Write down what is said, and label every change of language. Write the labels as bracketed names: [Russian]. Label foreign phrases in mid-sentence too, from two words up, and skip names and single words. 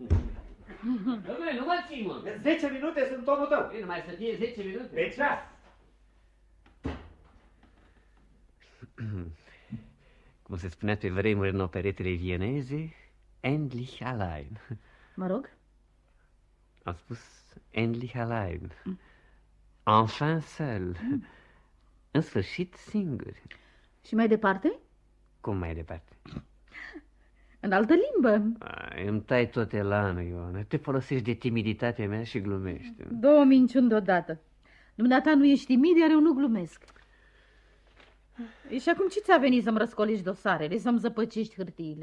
[Romanian] Dom'le, nu mă ții, mă! 10 minute sunt omul tău. Nu mai să fie 10 minute. Pe ceas. Cum se spunea pe vremuri în operetele vieneze, [German] endlich allein. [Romanian] Mă rog? Am spus [German] endlich allein. [French] Enfin seul. [Romanian] În sfârșit singur. Și mai departe? Cum mai departe? În altă limbă. Îmi tai tot elanul, Ioana. Te folosești de timiditatea mea și glumești. 2 minciuni deodată. Dumneata nu ești timid, iar eu nu glumesc. Și acum ce ți-a venit să-mi răscolești dosarele, să-mi zăpăcești hârtiile?